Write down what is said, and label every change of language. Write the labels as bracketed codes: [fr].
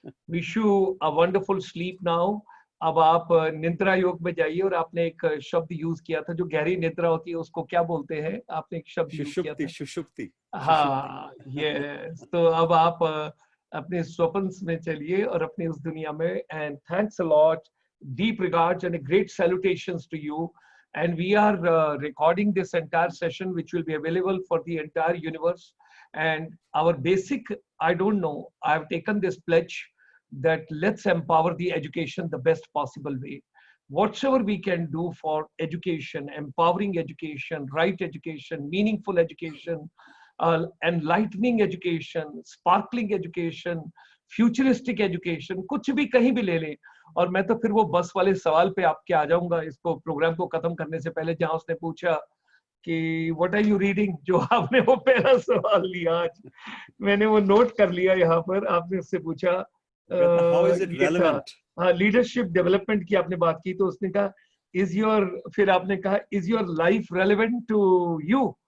[en] Wish you a wonderful sleep now. [hi] अब आप निद्रा योग में जाइए। और आपने एक शब्द यूज किया था, जो गहरी निद्रा होती है उसको क्या बोलते हैं? आपने एक शब्द यूज किया सुषुप्ति, था। सुषुप्ति, सुषुप्ति। हाँ, यस। तो अब आप अपने स्वप्न में चलिए और अपनी उस दुनिया में। [en] And thanks a lot, deep regards and a great salutations to you. And we are recording this entire session, which will be available for the entire universe. And our basic, I don't know, I've taken this pledge that let's empower the education the best possible way. Whatever we can do for education, empowering education, right education, meaningful education, enlightening education, sparkling education, futuristic education, [hi] कुछ भी कहीं भी ले लें। और मैं तो फिर वो बस वाले सवाल पे आपके आ जाऊंगा इसको प्रोग्राम को खत्म करने से पहले, जहां उसने पूछा कि [en] what are you reading, [hi] जो आपने वो पहला सवाल लिया आज, मैंने वो नोट कर लिया यहाँ पर। आपने उससे पूछा कहता [en] how is it [hi] ये था, [en] Relevant. [hi] हाँ, लीडरशिप डेवलपमेंट की आपने बात की, तो उसने कहा [en] is your, [hi] फिर आपने कहा [en] Is your life relevant to you.